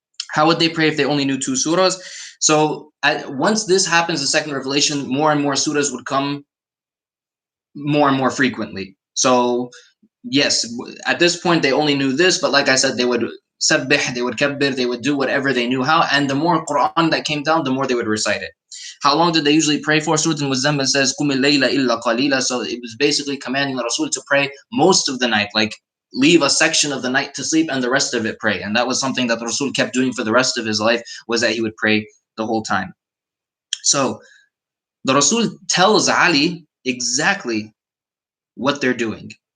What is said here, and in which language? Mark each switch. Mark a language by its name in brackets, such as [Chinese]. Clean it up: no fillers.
[English] How would they pray if they only knew 2 surahs? So once this happens, the second revelation, more and more surahs would come more and more frequently. So yes, at this point they only knew this, but like I said, they would sabbih, they would kabbir, they would do whatever they knew how, and the more Quran that came down, the more they would recite it. How long did they usually pray for? Surah Al-Muzammil says, [Arabic] قُمِ اللَّيْلَ إِلَّا قَلِيلًا. [English] So it was basically commanding the Rasul to pray most of the night, like leave a section of the night to sleep and the rest of it pray. And that was something that the Rasul kept doing for the rest of his life, was that he would pray the whole time. So the Rasul tells Ali exactly what they're doing.